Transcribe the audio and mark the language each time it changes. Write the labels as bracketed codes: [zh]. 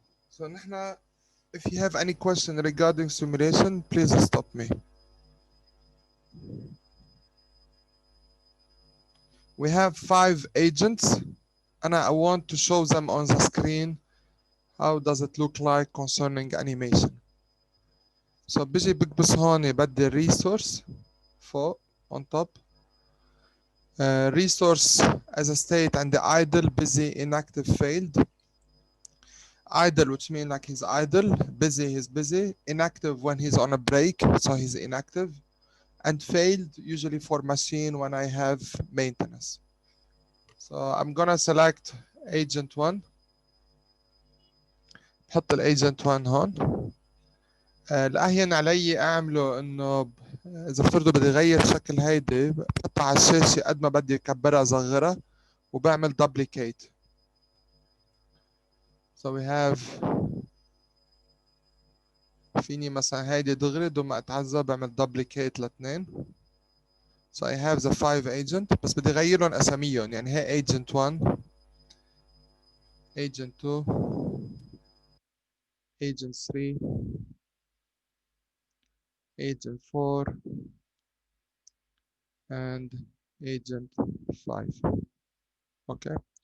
[en] So نحن, if you have any question regarding simulation, please stop me. We have 5 agents and I want to show them on the screen. How does it look like concerning animation? [ar] So بيجي بكبس هون بدي resource فوق [en] on top. Resource as a state and the idle, busy, inactive, failed. Idle, which means like he's idle. Busy, he's busy. Inactive when he's on a break, so he's inactive. And failed usually for machine when I have maintenance. So I'm gonna select agent 1. [ar] بحط الايجنت 1 هون. الأهين علي اعمله انه اذا افترضوا بدي اغير شكل هيدي بحطها على الشاشة قد ما بدي اكبرها اصغرها وبعمل duplicate. [en] So we have [ar] فيني مثلا هيدي دغري بدون ما اتعذب بعمل duplicate لاثنين. [en] So I have the 5 agent [ar] بس بدي اغيرهم اساميهم. يعني هي [en] agent 1, agent 2, agent 3, agent 4 and agent 5. Okay.